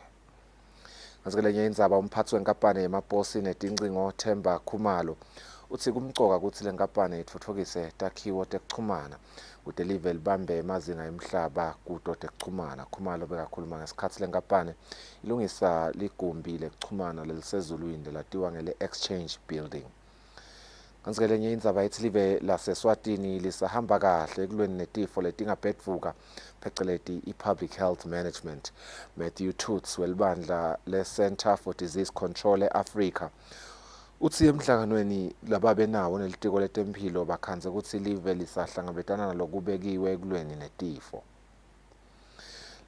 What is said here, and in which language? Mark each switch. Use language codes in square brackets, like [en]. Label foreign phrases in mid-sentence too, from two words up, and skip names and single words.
[ss] Kanti-ke lenye indzaba umphathi wenkampani yemaposi netincingo Themba Khumalo uthi kumcoka ukuthi le nkampani itfutfukise takhiwo tekuchumana kude live libambe emazinga emhlaba kuto tekuchumana. Khumalo bekakhuluma ngesikhathi le nkampani ilungisa ligumbi lekuchumana lelisezulwini lelatiwa ngele-Exchange Building. Kanti-ke lenye indzaba ithi live laseswatini lisahamba kahle ekulweni netifo letingabhedvuka pheceleti i-Public Health Management. Matthew Toots welibandla le-Center for Disease Control e-Africa uthi emhlanganweni lababenawo nelitiko letempilo bakhanze ukuthi live lisahlangabetana nalokubekiwe ekulweni netifo.